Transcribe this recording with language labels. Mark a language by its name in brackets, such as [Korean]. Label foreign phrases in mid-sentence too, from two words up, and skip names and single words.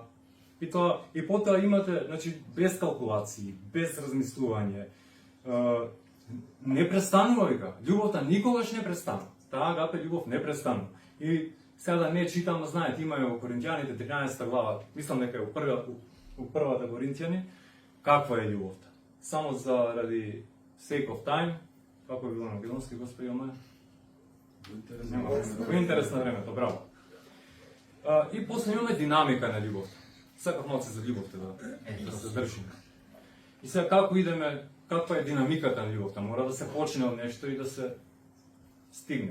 [Macedonian] И тоа и потоа имате, значи без калкулации, без размислување, не престанува вика. Љубовта никогаш не престанува. Таа агапе љубов не престанува. И сега да не читам, знаете, има во Коринќаните 13 глава, мислам дека е у првата Коринќани, каква е љубовта. Само заради [English] sake of time, [Macedonian] како е било на македонски, господи Омаја? Во интерес на времето, браво. И после имаме динамика на љубовта. Сакав малце за љубовта да се држиме. И сега како идеме, каква е динамиката на љубовта? Мора да се почне од нешто и да се стигне.